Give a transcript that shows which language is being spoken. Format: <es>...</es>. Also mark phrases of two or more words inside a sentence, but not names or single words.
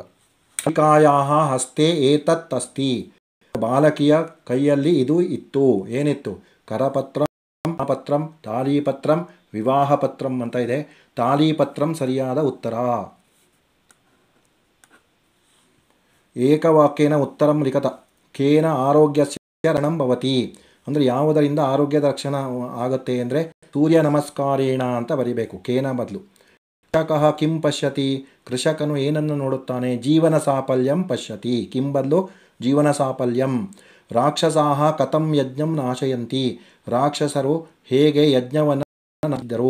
<sa>ಬಾಲಿಕಾಯಾ ಹಸ್ತೆ ಏತತ್ ಅಸ್ತಿ.</sa> <kn>ಬಾಲಕಿಯ ಕೈಯಲ್ಲಿ ಇದು ಇತ್ತು. ಏನಿತ್ತು?</kn> <sa>ಕರಪತ್ರಂ, ಪತ್ರಂ, ತಾಲೀಪತ್ರಂ, ವಿವಾಹ ಪತ್ರಂ</sa> <kn>ಅಂತ ಇದೆ. ತಾಲೀಪತ್ರಂ ಸರಿಯಾದ ಉತ್ತರ.</kn> <sa>ಏಕವಾಕ್ಯೇನ ಉತ್ತರಂ ಲಿಖತ. ಕೇನ ಆರೋಗ್ಯಸ್ಯ ರಕ್ಷಣಂ ಭವತಿ.</sa> <kn>ಅಂದರೆ ಯಾವುದರಿಂದ ಆರೋಗ್ಯದ ರಕ್ಷಣೆ ಆಗುತ್ತೆ ಅಂದರೆ</kn> <sa>ಸೂರ್ಯ ನಮಸ್ಕಾರೇಣ</sa> <kn>ಅಂತ ಬರಿಬೇಕು, ಕೇನ ಬದಲು.</kn> <sa>ಕೃಷಕಃ ಕಿಂ ಪಶ್ಯತಿ.</sa> <kn>ಕೃಷಕನು ಏನನ್ನು ನೋಡುತ್ತಾನೆ?</kn> <sa>ಜೀವನ ಸಾಫಲ್ಯಂ ಪಶ್ಯತಿ. ಕಿಂ ಬದಲು ಜೀವನ ಸಾಫಲ್ಯಂ. ರಾಕ್ಷಸಾಹ ಕಥಂ ಯಜ್ಞಂ ನಾಶಯಂತಿ,</sa> <kn>ರಾಕ್ಷಸರು ಹೇಗೆ ಯಜ್ಞವನ್ನು ನಾಶಿಸಿದರು.</kn>